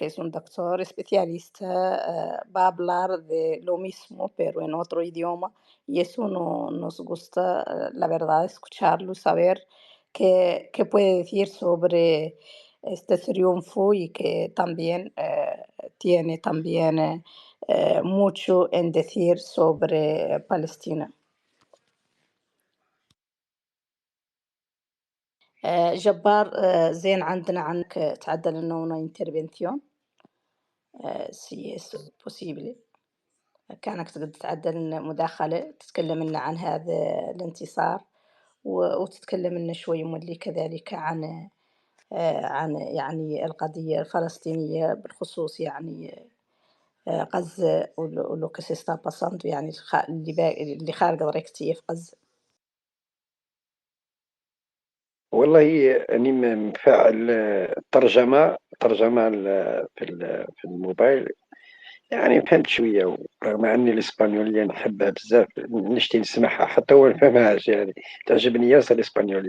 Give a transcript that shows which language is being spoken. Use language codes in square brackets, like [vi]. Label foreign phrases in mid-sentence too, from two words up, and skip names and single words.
[es] es un doctor especialista, va a hablar de lo mismo, pero en otro idioma, y eso nos gusta, la verdad, escucharlo, saber qué puede decir sobre este triunfo y que también tiene también mucho en decir sobre Palestina. [ar] جبار، زين عندنا عنك تعدل إنه [es] una intervención si es posible. [ar] كانك تقدر تعدل مداخلة تتكلم لنا عن هذا الانتصار وتتكلم لنا شوي مولي كذلك عن يعني القضية الفلسطينية بالخصوص يعني غزة ولو [es] que se está pasando [ar] يعني اللي خارج direct في غزة. والله أني مفعّل الترجمة في الموبايل، يعني فهمت شوية، ورغم أني الإسبانيولية نحبها بزاف، نشتي نسمعها حتى هو نفهمهاش يعني، تعجبني ياسر الإسبانيولية.